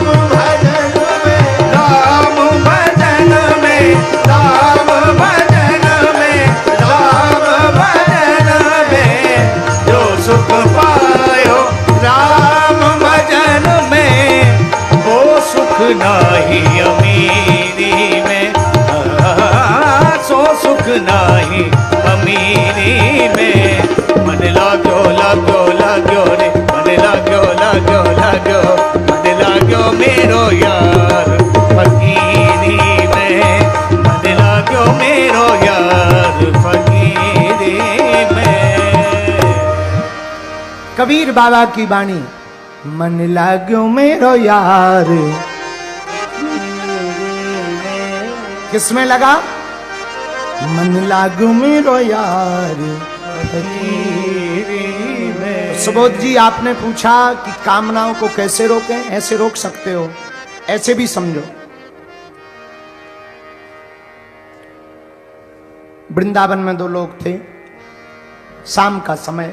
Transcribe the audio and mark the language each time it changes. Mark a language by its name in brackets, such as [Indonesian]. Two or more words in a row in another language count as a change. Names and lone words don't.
[Hindi] भजन में, राम भजन में, राम भजन में, राम भजन में, जो सुख पायो राम भजन में, वो सुख नाही अमीरी में, सो सुख नाही अमीरी में। मन लाग्यो लाग्यो लाग्यो रे, मन लाग्यो लाग्यो लाग्यो, मन लाग्यो मेरो यार फकीरी में, मन लाग्यो मेरो यार फकीरी में। कबीर बाबा की वाणी, मन लाग्यो मेरो यार, किसमें लगा? मन लागू मेरो यार फकीरी में। सुबोध जी, आपने पूछा कि कामनाओं को कैसे रोकें? ऐसे रोक सकते हो, ऐसे भी समझो। वृंदावन में 2 लोग थे, शाम का समय।